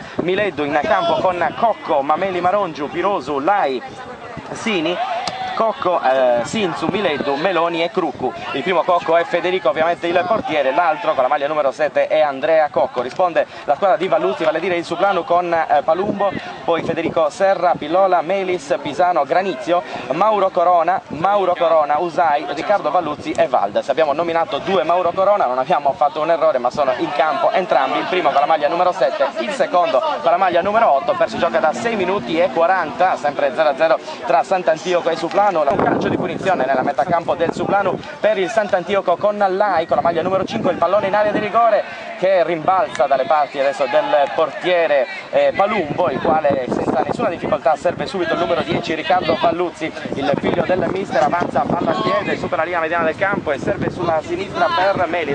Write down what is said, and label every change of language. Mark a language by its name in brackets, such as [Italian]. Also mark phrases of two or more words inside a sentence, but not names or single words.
[Italian] Mileddu in campo con Cocco, Mameli, Marongiu, Pirosu, Lai, Sini, Cocco, Sinzu, Mileddu, Meloni e Cruccu. Il primo Cocco è Federico, ovviamente il portiere, l'altro con la maglia numero 7 è Andrea Cocco. Risponde la squadra di Valluzzi, vale a dire il Sublanu, con Palumbo, poi Federico Serra, Pillola, Melis, Pisano, Granizio, Mauro Corona, Usai, Riccardo Valluzzi e Valdes. Abbiamo nominato due Mauro Corona, non abbiamo fatto un errore, ma sono in campo entrambi, il primo con la maglia numero 7, il secondo con la maglia numero 8. Si gioca da 6 minuti e 40, sempre 0-0 tra Sant'Antioco e Sublanu. Un calcio di punizione nella metà campo del Sublanu per il Sant'Antioco con Lai con la maglia numero 5, il pallone in area di rigore che rimbalza dalle parti adesso del portiere Palumbo, il quale senza nessuna difficoltà serve subito il numero 10 Riccardo Valluzzi, il figlio del mister, avanza palla a piede, supera la linea mediana del campo e serve sulla sinistra per Melis.